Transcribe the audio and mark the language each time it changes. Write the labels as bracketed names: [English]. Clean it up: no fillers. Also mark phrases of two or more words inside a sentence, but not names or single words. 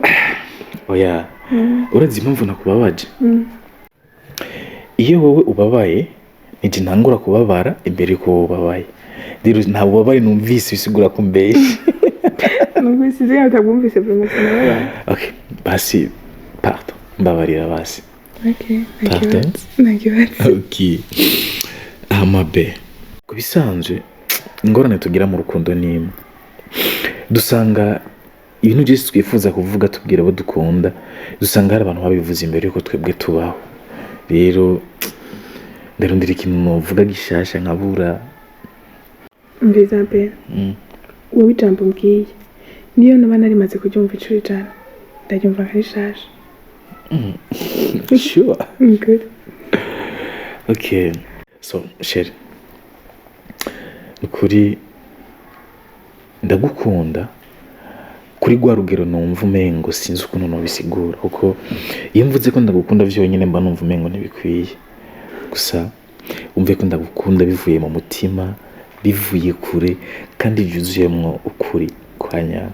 [Rundi] oya urazi impamvu nakubabaje iyo wowe ubabaye nije ntangura kubabara imbere ko ubabaye rero nta bubabare numvise bisigura ko mbeshe numvise zega utagumvise promotion. Okay, basi pardon mbabarira basi. Okay, [English] thank you. [Rundi] Okay, amabe kubisanzwe ingorane tugira mu rukundo nimwe dusanga ibintu byose twifuza kuvuga tubwira abo dukunda dusanga hari abantu babivuze imbere yuko twebwe tubaho. Rero ndarondera ikintu novuga gishasha nkabura. Bibaye wowe ijambo mbwiye niyo naba narimaze kuryumva icuri cyane ndaryumva nk'ishaje. Sure. Good. [English] Okay, so Sherry, [Rundi] ukuri ndagukunda kuri gwa rugero numva umengo sinzi ukuntu nobisigura kuko iyo mvuze ko ndagukunda vyonyine mba numva umengo ntibikwiye. Gusa umve ko ndagukunda bivuye mu mutima, bivuye kure kandi byuzuyemwo ukuri kwanya.